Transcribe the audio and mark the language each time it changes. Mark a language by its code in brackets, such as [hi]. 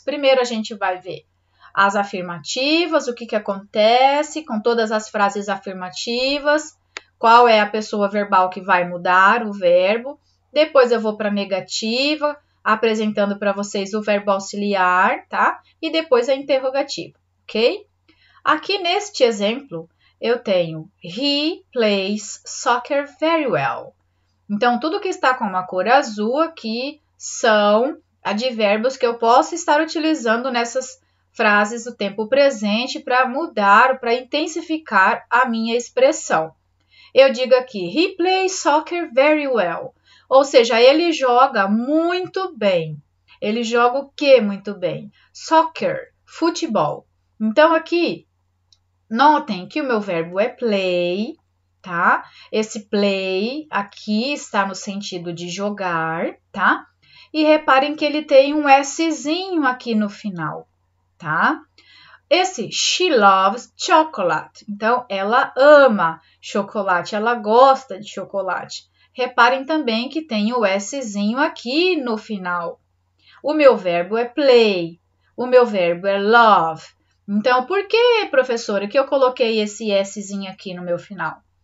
[pt] Primeiro, a gente vai ver as afirmativas, o que acontece com todas as frases afirmativas, qual é a pessoa verbal que vai mudar o verbo. Depois, eu vou para a negativa, apresentando para vocês o verbo auxiliar, tá? E depois a interrogativa, ok? Aqui neste exemplo, eu tenho [en] he plays soccer very well. [pt] Então, tudo que está com uma cor azul aqui são advérbios que eu posso estar utilizando nessas frases do tempo presente para mudar, para intensificar a minha expressão. Eu digo aqui, [en] he plays soccer very well. [pt] Ou seja, ele joga muito bem. Ele joga o que muito bem? Soccer, futebol. Então, aqui, notem que o meu verbo é play, tá? Esse play aqui está no sentido de jogar, tá? E reparem que ele tem um Szinho aqui no final, tá? Esse [en] she loves chocolate. [pt] Então, ela ama chocolate, ela gosta de chocolate. Reparem também que tem o Szinho aqui no final. O meu verbo é play, o meu verbo é love. Então, por que, professora, que eu coloquei esse Szinho aqui no meu final?